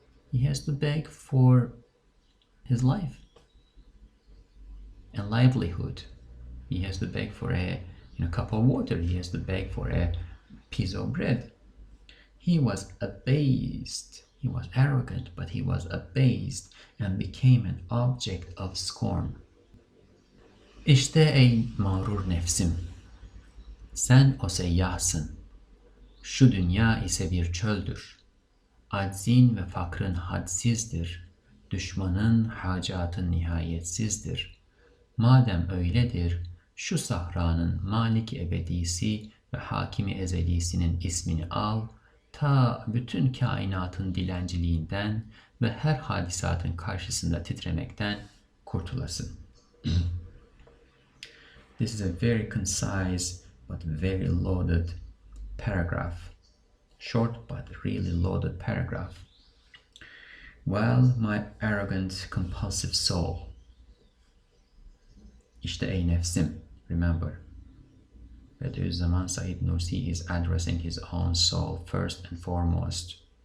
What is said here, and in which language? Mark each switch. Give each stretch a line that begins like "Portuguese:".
English: He has to beg for his life and livelihood. He has to beg for a cup of water. He has to beg for a piece of bread. He was abased. He was arrogant, but he was abased and became an object of scorn.
Turkish: İşte ey mağrur nefsim, sen o seyyahsın. Şu dünya ise bir çöldür. Aczin ve fakrın hadsizdir. Düşmanın hacatın nihayetsizdir. Madem öyledir, şu sahranın Malik-i Ebedisi ve Hakimi Ezelisinin ismini al, ta bütün kainatın dilenciliğinden ve her hadisatın karşısında titremekten kurtulasın.
English: This is a very concise but very loaded paragraph. Short but really loaded paragraph. Well, my arrogant, compulsive soul.
Turkish: İşte ey nefsim,
English: remember. Bediuzzaman Said Nursi is addressing his own soul first and foremost.